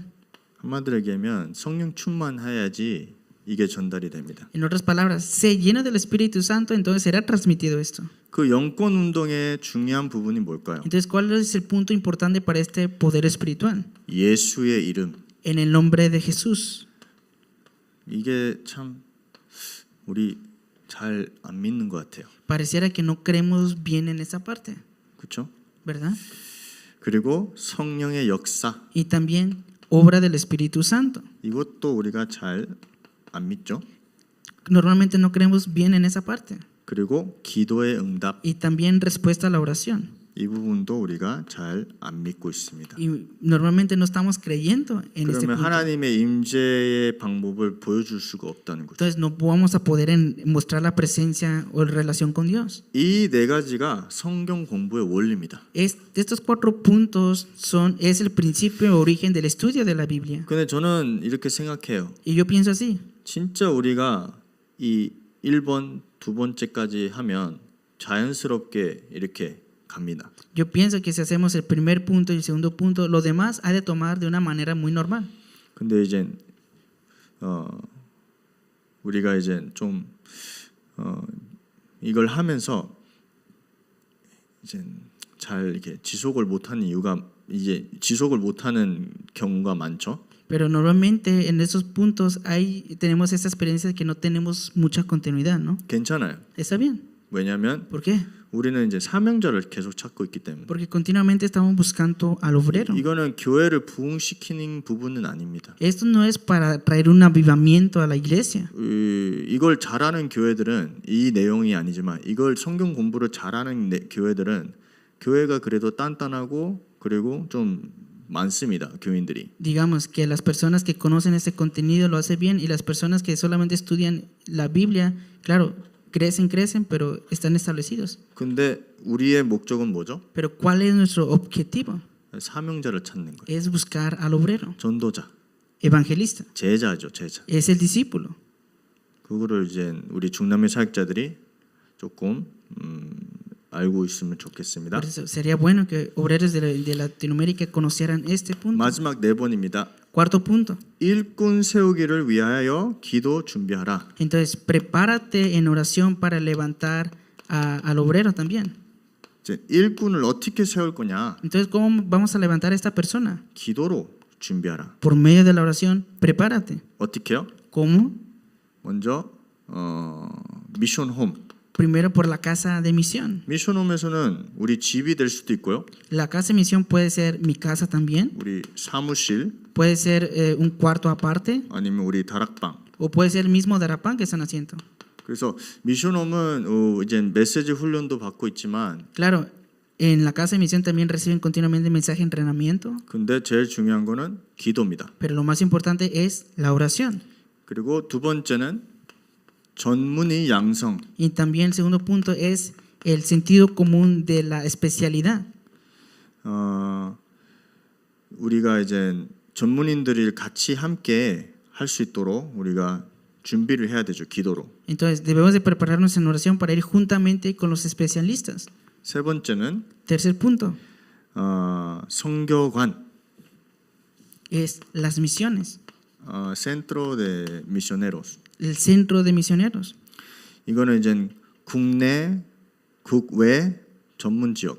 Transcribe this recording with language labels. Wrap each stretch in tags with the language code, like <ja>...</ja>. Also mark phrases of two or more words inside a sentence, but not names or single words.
<ko>한마디로 얘기하면 성령 충만해야지 이게 전달이 됩니다.</ko> <es>En otras palabras, se llena del Espíritu Santo, entonces será transmitido esto.</es> <ko>그 영권 운동의 중요한 부분이 뭘까요?</ko> <es>Entonces, ¿cuál es el punto importante para este poder espiritual?</es> <ko>예수의 이름.</ko> <es>En el nombre de Jesús.</es> <ko>이게 참 우리 잘 안 믿는 것 같아요.</ko> <es>Pareciera que no creemos bien en esa parte,</es> <ko>그렇죠?</ko> <es>¿verdad?</es> <ko>그리고 성령의 역사.</ko> <es>Y también obra del Espíritu Santo.</es> <ko>이것도 우리가 잘 안 믿죠.</ko> <es>Normalmente no creemos bien en esa parte.</es> <ko>그리고 기도의 응답.</ko> <es>Y también respuesta a la oración.</es> <ko>이 부분도 우리가 잘 안 믿고 있습니다.</ko> <es>Y normalmente no estamos creyendo en este</es> <ko>그러면</ko> <es>punto.</es> <ko>하나님의 임재의 방법을 보여줄 수가 없다는 거죠.</ko> <es>Entonces no vamos a poder mostrar la presencia o relación con Dios.</es> <ko>이 네 가지가 성경 공부의 원리입니다.</ko> <es>Estos 4 puntos es el principio o origen del estudio de la Biblia.</es> <ko>근데 저는 이렇게 생각해요.</ko> <es>Y yo pienso así.</es> <ko>진짜 우리가 이 1번, 두 번째까지 하면 자연스럽게 이렇게 갑니다.</ko> <es>Yo pienso que si hacemos el primer punto y el segundo punto, lo demás ha de tomar de una manera muy normal.</es> <ko>근데 이제 우리가 이제 좀 이걸 하면서 이제 잘 이렇게 지속을 못하는 이유가 이제 지속을 못하는 경우가 많죠.</ko> <es>Pero normalmente en esos puntos tenemos esa experiencia de que no tenemos mucha continuidad, ¿no?</es> <ko>괜찮아요.</ko> <es>Está bien.</es> <ko>왜냐하면</ko> <es>¿Por qué?</es> <ko>우리는 이제 사명자를 계속 찾고 있기 때문에.</ko> <es>Porque continuamente estamos buscando al obrero.</es> <ko>이거는 교회를 부흥시키는 부분은 아닙니다.</ko> <es>Esto no es para traer un avivamiento a la iglesia.</es> <ko>이걸 잘하는 교회들은 이 내용이 아니지만 이걸 성경 공부를 잘하는 교회들은 교회가 그래도 단단하고 그리고 좀 많습니다. 교인들이.</ko> <es>Digamos que las personas que conocen ese contenido lo hacen bien y las personas que solamente estudian la Biblia, claro, crecen, pero están establecidos.</es> <ko>근데 우리의 목적은 뭐죠?</ko> <es>Pero ¿cuál es nuestro objetivo?</es> <ko>사명자를 찾는 거예요.</ko> <es>Es buscar al obrero,</es> <ko>전도자,</ko> <es>evangelista,</es> <ko>제자죠, 제자.</ko> <es>es el discípulo.</es> <ko>그거를 이제 우리 중남미 사역자들이 조금 알고 있으면 좋겠습니다.</ko> <es>Por eso sería bueno que obreros de Latinoamérica conocieran este punto.</es> <ko>마지막 4번입니다.</ko> <es>Cuarto punto.</es> <ko>일꾼 세우기를 위하여 기도 준비하라.</ko> <es>Entonces, prepárate en oración para levantar al obrero también.</es> <ko>이제 일꾼을 어떻게 세울 거냐?</ko> <es>Entonces, ¿cómo vamos a levantar a esta persona?</es> <ko>기도로 준비하라.</ko> <es>Por medio de la oración, prepárate.</es> <ko>어떻게요?</ko> <es>¿Cómo?</es> <ko>먼저 미션홈.</ko> <es>Primero por la casa de misión.</es> <ko>미션홈에서는 우리 집이 될 수도 있고요.</ko> <es>La casa de misión puede ser mi casa también,</es> <ko>우리 사무실</ko> <es>puede ser un cuarto aparte,</es> <ko>아니면 우리 다락방.</ko> <es>o puede ser el mismo Darapán que están haciendo.</es> <ko>그래서 미션홈은 이제 메시지 훈련도 받고 있지만</ko> <es>Claro, en la casa de misión también reciben continuamente mensaje de entrenamiento,</es> <ko>근데 제일 중요한 거는 기도입니다.</ko> <es>pero lo más importante es la oración.</es> <ko>그리고 두 번째는 전문의 양성.</ko> <es>Y también el segundo punto es el sentido común de la especialidad.</es> <ko>우리가 이제 전문인들이 같이 함께 할 수 있도록 우리가 준비를 해야 되죠. 기도로.</ko> <es>Entonces debemos de prepararnos en oración para ir juntamente con los especialistas.</es> <ko>세 번째는</ko> <es>Tercer punto</es> <ko>선교관.</ko> <es>es las misiones, Centro de Misioneros. el centro de misioneros.</es> <ko>이거는 이제 국내, 국외 전문 지역.</ko>